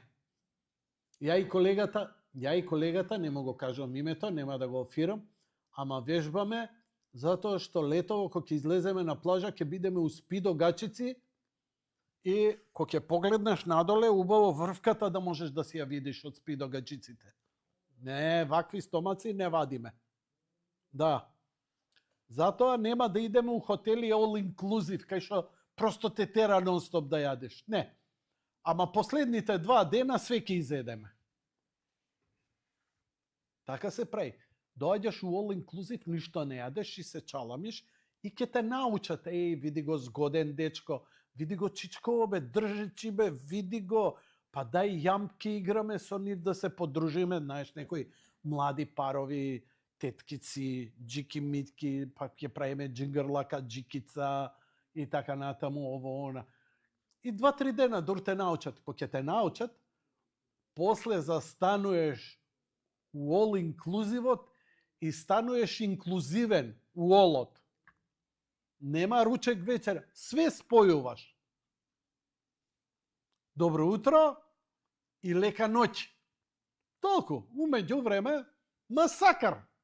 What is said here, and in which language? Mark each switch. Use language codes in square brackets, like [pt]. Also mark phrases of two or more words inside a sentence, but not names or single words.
[mk] Ја и колегата, не го кажам името, нема да го офирам, ама вежбаме, затоа што летово, кога ќе излеземе на плажа, ќе бидеме у спидо гачици и кога ќе погледнеш надоле, убаво врвката да можеш да си ја видиш од спидо гачиците. Не, вакви стомаци не вадиме. Да. Затоа нема да идеме у хотели [en] all inclusive, [mk] кај што просто те тера нон-стоп да јадеш. Не. Ама последните 2 дена све ќе изедеме. Така се прави. Доаѓаш у [en] all inclusive, [mk] ништо не јадеш и се чаламиш и ќе те научат. Види го згоден дечко, види го чичко, бе, држичи, бе, види го, па дај јамки играме со нив да се подружиме, знаеш, некои млади парови, теткици, джики-митки, па ќе правиме джингрлака, джикица и така натаму, ово, она. И 2-3 дена дур те научат. Кога ќе те научат, после застануеш у [en] all inclusive- [mk] от и стануеш инклузивен у all-от. Нема ручек вечер, све спојуваш. Добро утро и лека ноќ. Толку, умеѓу време, масакар.